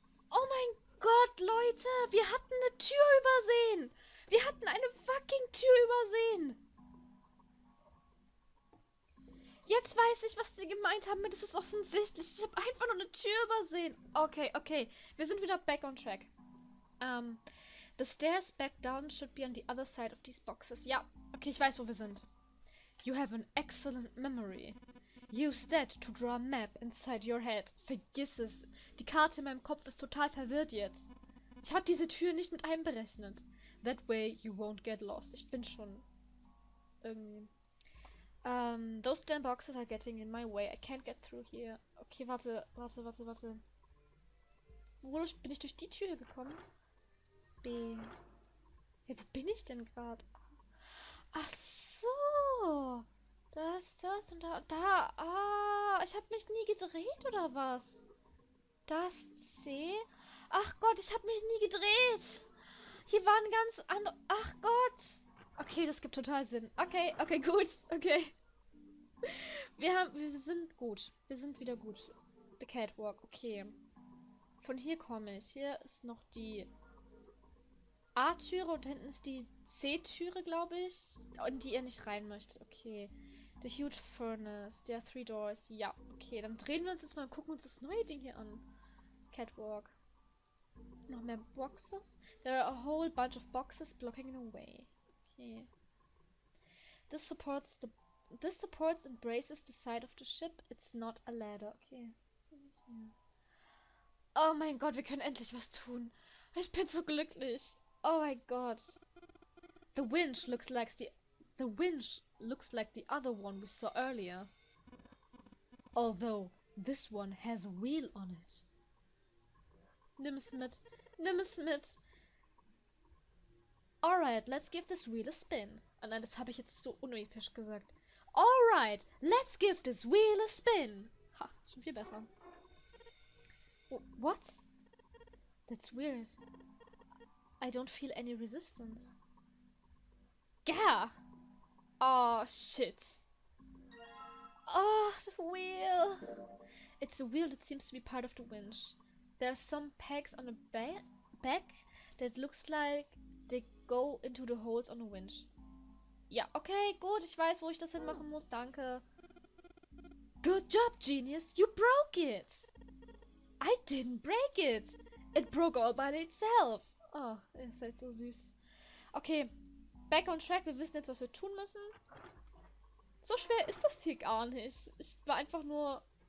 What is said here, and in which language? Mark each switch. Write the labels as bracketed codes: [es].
[de] Oh mein Gott, Leute, wir hatten eine Tür übersehen. Wir hatten eine fucking Tür übersehen. Jetzt weiß ich, was sie gemeint haben. Das ist offensichtlich. Ich habe einfach nur eine Tür übersehen. Okay. Wir sind wieder [en] back on track. The stairs back down should be on the other side of these boxes. [de] Ja, okay, ich weiß, wo wir sind. [en] You have an excellent memory. Use that to draw a map inside your head. [de] Vergiss es. Die Karte in meinem Kopf ist total verwirrt jetzt. Ich habe diese Tür nicht mit einberechnet. [en] That way you won't get lost. [de] Ich bin schon irgendwie... [en] those damn boxes are getting in my way. I can't get through here. [de] Okay, warte. Wodurch bin ich durch die Tür gekommen? B. Ja, wo bin ich denn gerade? Ach so. Das und da. Ah, ich habe mich nie gedreht, oder was? Das C. Ach Gott, ich habe mich nie gedreht. Hier war ein ganz anderer... Ach Gott. Okay, das gibt total Sinn. Okay, gut. Okay. Wir sind gut. Wir sind wieder gut. The Catwalk, okay. Von hier komme ich. Hier ist noch die A-Türe und da hinten ist die C-Türe, glaube ich. In die ihr nicht rein möchtet. [en] Okay. The huge furnace. There are 3 doors. Ja, okay. [de] Dann drehen wir uns jetzt mal und gucken uns das neue Ding hier an. Catwalk. Noch mehr Boxes. [en] There are a whole bunch of boxes blocking the way. Okay. This supports and braces the side of the ship. It's not a ladder. Okay. [de] Oh mein Gott, wir können endlich was tun. Ich bin so glücklich. Oh mein Gott. [en] The winch looks like the other one we saw earlier. Although this one has a wheel on it. [de] Nimm es mit. [en] Alright, let's give this wheel a spin. [de] Oh nein, das habe ich jetzt so unepisch gesagt. [en] Alright, let's give this wheel a spin. [de] Ha, schon viel besser. [en] Oh, what? That's weird. I don't feel any resistance. Gah! Oh, shit. Oh, the wheel. It's a wheel that seems to be part of the winch. There are some pegs on the back that looks like they go into the holes on the winch. [de] Ja, okay, gut. Ich weiß, wo ich das hinmachen muss. [en] Danke. Good job, genius. You broke it. I didn't break it. It broke all by itself. [de] Oh, ihr seid so süß. Okay, [en] back on track. [de] Wir wissen jetzt, was wir tun müssen. So schwer ist das hier gar nicht. Ich war einfach nur